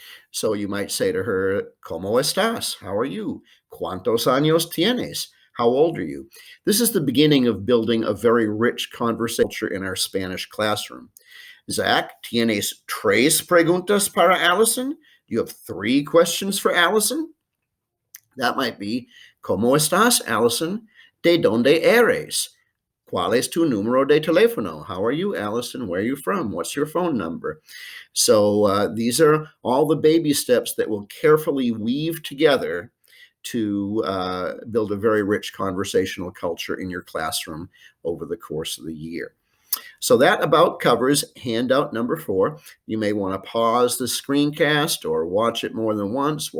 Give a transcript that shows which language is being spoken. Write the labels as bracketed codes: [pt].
[en] So you might say to her, [es] ¿Cómo estás? [en] How are you? [es] ¿Cuántos años tienes? [en] How old are you? This is the beginning of building a very rich conversation in our Spanish classroom. [es] Zach, ¿tienes tres preguntas para Allison? [en] Do you have 3 questions for Allison? That might be, [es] ¿Cómo estás, Allison? ¿De dónde eres? ¿Cuál es tu número de teléfono? [en] How are you, Allison? Where are you from? What's your phone number? So these are all the baby steps that will carefully weave together to build a very rich conversational culture in your classroom over the course of the year. So that about covers handout number 4. You may want to pause the screencast or watch it more than once.